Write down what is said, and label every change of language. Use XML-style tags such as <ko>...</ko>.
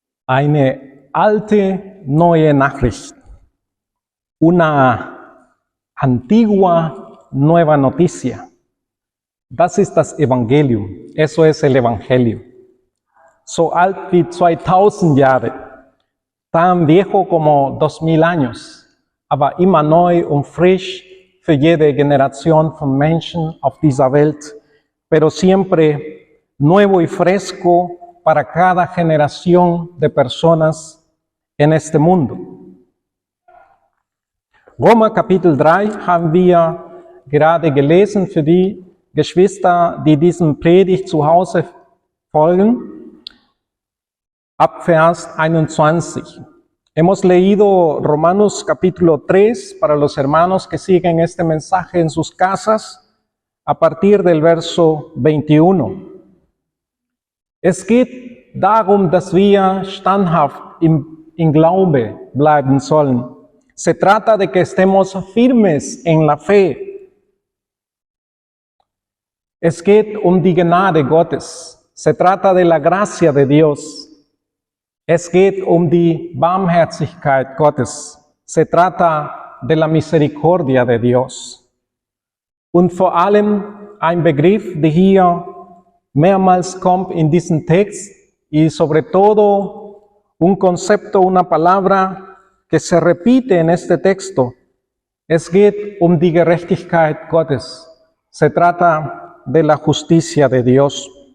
<de>Eine alte, neue Nachricht.</de> <es>Una antigua, nueva noticia.</es> <de>Das ist das Evangelium.</de> <es>Eso es el Evangelio.</es> <de>So alt wie 2000 Jahre.</de> <es>Tan viejo como 2000 años.</es> <de>Aber immer neu und frisch für jede Generation von Menschen auf dieser Welt.</de> <es>Pero siempre nuevo y fresco para cada generación de personas en este mundo.</es> <de>Römer Kapitel 3 haben wir gerade gelesen für die Geschwister, die diesem Predigt zu Hause folgen, ab Vers 21.</de> <es>Hemos leído Romanos capítulo 3 para los hermanos que siguen este mensaje en sus casas a partir del verso 21.</es> <de>Es geht darum, dass wir standhaft im Glaube bleiben sollen.</de> <es>Se trata de que estemos firmes en la fe.</es> <de>Es geht um die Gnade Gottes.</de> <es>Se trata de la gracia de Dios.</es> <de>Es geht um die Barmherzigkeit Gottes.</de> <es>Se trata de la misericordia de Dios.</es> <de>Und vor allem ein Begriff, der hier mehrmals kommt in diesem Text</de> <es>y sobre todo un concepto, una palabra que se repite en este texto.</es> <de>Es geht um die Gerechtigkeit Gottes.</de> <es>Se trata de la justicia de Dios.</es>